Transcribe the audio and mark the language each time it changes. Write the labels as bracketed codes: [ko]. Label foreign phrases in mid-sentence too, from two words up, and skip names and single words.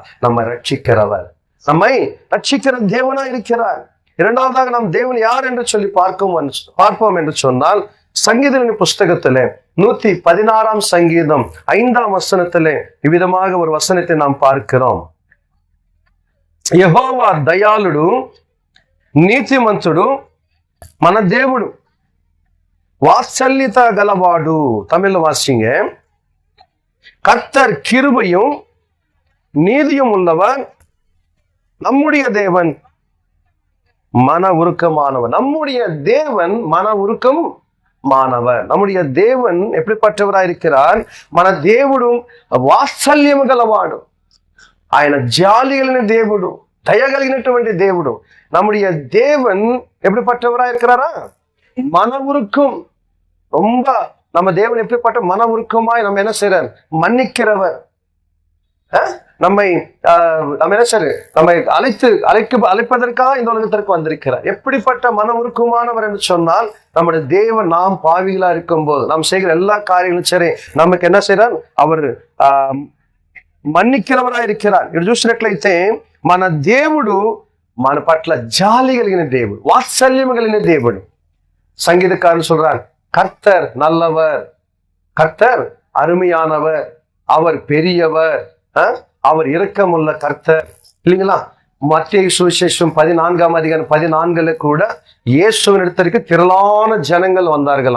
[ta] நம்ம ரட்சிக்கிறவர், நம்மை ரட்சிக்கிற தேவனா இருக்கிறார். இரண்டாவதாக நாம் தேவன் யார் என்று சொல்லி பார்ப்போம் என்று சொன்னால், சங்கீதங்களின் புஸ்தகத்திலே 116ஆம் சங்கீதம் 5ஆம் வசனத்திலே இவ்விதமாக ஒரு வசனத்தை நாம் பார்க்கிறோம். [te] యెహోవా దయాళుడు, నీతిమంతుడు, మన దేవుడు, వాత్సల్యత కలవాడు. [ta] தமிழ்ல வாசிங்க. கர்த்தர் கிருபையும் நீதியும் உள்ளவர், நம்முடைய தேவன் மன உருக்கமானவர். நம்முடைய தேவன் மன உருக்கம் மாணவர். நம்முடைய தேவன் எப்படிப்பட்டவராயிருக்கிறார்? [te] మన దేవుడు వాత్సల్యము గలవాడు, ఆయన జాలి కలిగిన దేవుడు, దయ కలిగినటువంటి దేవుడు. [ta] நம்முடைய தேவன் எப்படிப்பட்டவராயிருக்கிறாரா? மன உருக்கம். ரொம்ப நம்ம தேவன் எப்படிப்பட்ட மன உருக்கமாய் நம்ம என்ன செய்றார்? மன்னிக்கிறவர். நம்ம என்ன செய்ய, நம்மை அழைப்பதற்காக இந்த உலகத்திற்கு வந்திருக்கிறார். எப்படிப்பட்ட மன உருக்கமானவர் என்று சொன்னால், நம்முடைய தேவன் நாம் பாவிகளா இருக்கும் போது நாம் செய்கிற எல்லா காரியங்களும் சரி, நமக்கு என்ன செய்யறார்? அவர் మన్నిக்கிறవరా இருக்கிறார். [te] ఇక్కడ చూసినట్లయితే మన దేవుడు మన పట్ల జాలి కలిగిన దేవుడు, వాత్సల్యం కలిగిన దేవుడు. [ta] సంగీతకారులు சொல்றார், கர்த்தர் நல்லவர், கர்த்தர் அருமையானவர், அவர் பெரியவர், அவர் இரக்கமுள்ள கர்த்தர் இல்லைங்களா? மத்தேயு சுவிசேஷம் 14ஆம் அதிகாரம் 14 கூட இயேசுவின் இடத்திற்கு திரளான ஜனங்கள் வந்தார்களாம்.